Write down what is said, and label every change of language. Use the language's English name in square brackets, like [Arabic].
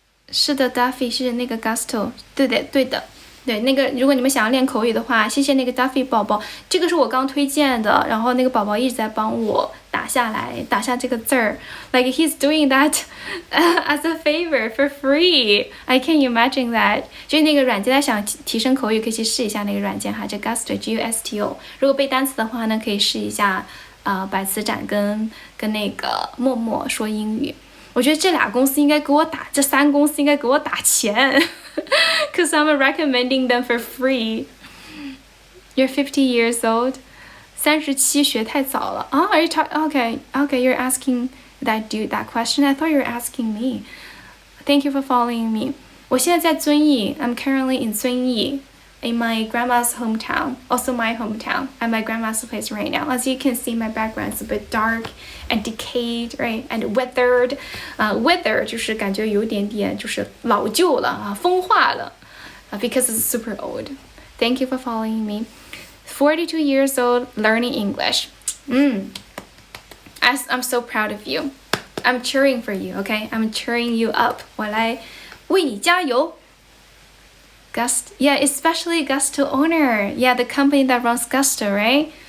[Chinese] 是的 ，Duffy 是那个 Gusto， 对的，那个如果你们想要练口语的话，谢谢那个 Duffy 宝宝，这个是我刚推荐的，然后那个宝宝一直在帮我打下这个字儿 ， [English] like he's doing that as a favor for free. I can't imagine that. [Chinese] 就是那个软件，大家想提升口语可以去试一下那个软件哈，叫 Gusto Gusto。如果背单词的话呢，可以试一下百词斩跟那个默默说英语。我觉得这3公司应该给我打钱 ， [English] cause I'm recommending them for free. You're 50 years old. [Chinese] 37学太早了啊 [English] ？Are you okay? You're asking that dude that question. I thought you were asking me. Thank you for following me. [Chinese] 我现在在遵义 [English] I'm currently in 遵义 in my grandma's hometown, also my hometown, at my grandma's place right now. As you can see, my background is a bit dark and decayed, right? And withered. [Chinese] Withered 就是感觉有点就是老旧了啊，风化了 [English] because it's super old. Thank you for following me. 42 years old, learning English. I'm so proud of you. I'm cheering for you, okay? I'm cheering you up. [Chinese] 我来为你加油。 [English] Yeah, especially Gusto owner. Yeah, the company that runs Gusto, right?